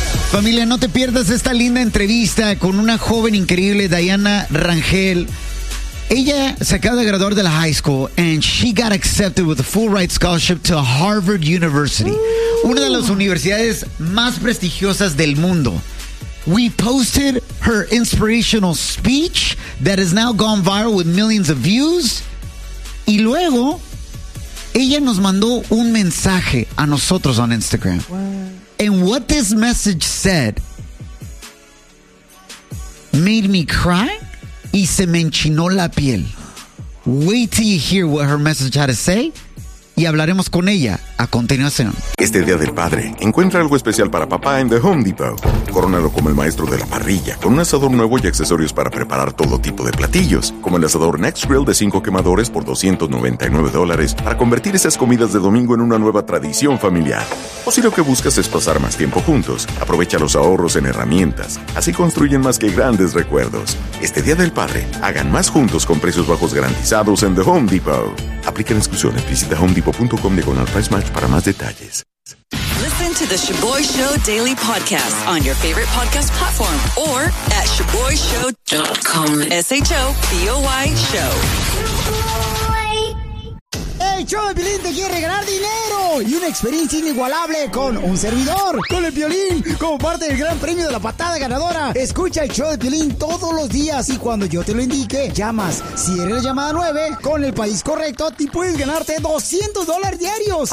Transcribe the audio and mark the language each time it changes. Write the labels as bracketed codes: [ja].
[es] Familia, no te pierdas esta linda entrevista con una joven increíble, Diana Rangel. Ella se acaba de graduar de la [en] high school and she got accepted with a full ride scholarship to Harvard University. Ooh. [es] Una de las universidades más prestigiosas del mundo. [en] We posted her inspirational speech that has now gone viral with millions of views. [es] Y luego, ella nos mandó un mensaje a nosotros [en] on Instagram. What? And what this message said made me cry [es] y se me enchinó la piel. [en] Wait till you hear what her message had to say. [es] Y hablaremos con ella a continuación. Este Día del Padre, encuentra algo especial para papá en The Home Depot. Corónalo como el maestro de la parrilla, con un asador nuevo y accesorios para preparar todo tipo de platillos, como el asador Next Grill de 5 quemadores por $299 para convertir esas comidas de domingo en una nueva tradición familiar. O si lo que buscas es pasar más tiempo juntos, aprovecha los ahorros en herramientas. Así construyen más que grandes recuerdos. Este Día del Padre, hagan más juntos con precios bajos garantizados en The Home Depot. Aplican exclusiones. Visita HomeDepot.com/PriceMatch para más detalles. [en] Listen to the Shaboy Show daily podcast on your favorite podcast platform or at ShaboyShow.com. Shaboy Show. [es] ¡Hey, Show de Piolín te quiere regalar dinero! Y una experiencia inigualable con un servidor, con el Piolín, como parte del gran premio de la patada ganadora. Escucha el Show de Piolín todos los días y cuando yo te lo indique, llamas. Si eres llamada 9, con el país correcto, te puedes ganarte $200 diarios.